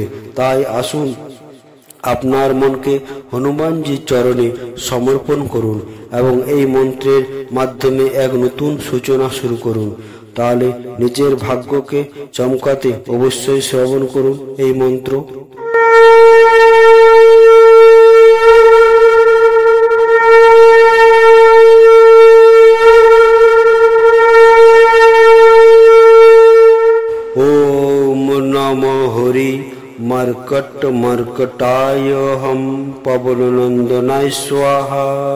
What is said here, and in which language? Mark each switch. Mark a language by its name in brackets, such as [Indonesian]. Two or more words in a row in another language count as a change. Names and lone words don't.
[Bangla] তাই আসুন, আপনার মনকে হনুমানজির চরণে সমর্পণ করুন এবং এই মন্ত্রের মাধ্যমে এক নতুন সূচনা শুরু করুন। তাহলে নিজের ভাগ্যকে চমকাতে অবশ্যই শ্রবণ করুন এই মন্ত্র। [Sanskrit] ओम नमो हरि मर्कट मर्कटाय हम पवननंदनाय स्वाहा।